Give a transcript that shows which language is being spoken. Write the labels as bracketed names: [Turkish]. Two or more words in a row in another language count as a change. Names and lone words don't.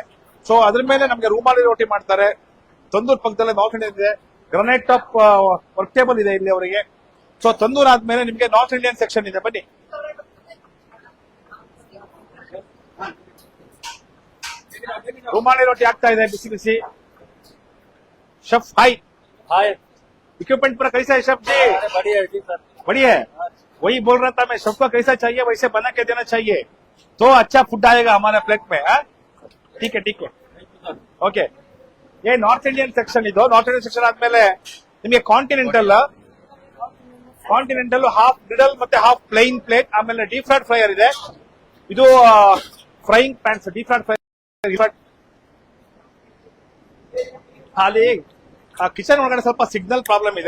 [Kannada] ಸೊ ಅದ್ರ ಮೇಲೆ ನಮ್ಗೆ ರೂಮಾಲಿ ರೋಟಿ ಮಾಡ್ತಾರೆ. ತಂದೂರ್ ಪಕ್ಕದಲ್ಲೇ [English] North Indian [Kannada] ಇದೆ. [English] granite top work table [Kannada] ಇದೆ ಇಲ್ಲಿ ಅವರಿಗೆ. ಸೊ ತಂದೂರ್ ಆದ್ಮೇಲೆ ನಿಮ್ಗೆ [English] North Indian section [Kannada] ಇದೆ. ಬನ್ನಿ. ರೂಮಾಲಿ ರೋಟಿ ಆಗ್ತಾ ಇದೆ ಬಿಸಿ ಬಿಸಿ. [English] Chef hi. [Hindi] इक्विपमेंट पूरा कैसा है शेफ जी? बढ़िया है जी सर। बढ़िया है. वही बोल रहा था मैं, शेफ को कैसा चाहिए वैसे बना के देना चाहिए तो अच्छा फूड आएगा हमारे प्लेट में. ठीक है ठीक है ओके. ये [English] North Indian section. [Kannada] ಇದು [English] North Indian section [Kannada] ಆದ್ಮೇಲೆ ನಿಮಗೆ [English] continental half griddle [Kannada] ಮತ್ತೆ [English] half plain plate, [Kannada] ಆಮೇಲೆ [English] deep fried fryer [Kannada] ಇದೆ. ಇದು [English] frying pans, deep fried fryer. [Kannada] ಖಾಲಿ ಕಿಚನ್ ಒಳಗಡೆ ಸ್ವಲ್ಪ [English] signal problem [Kannada] ಇದೆ.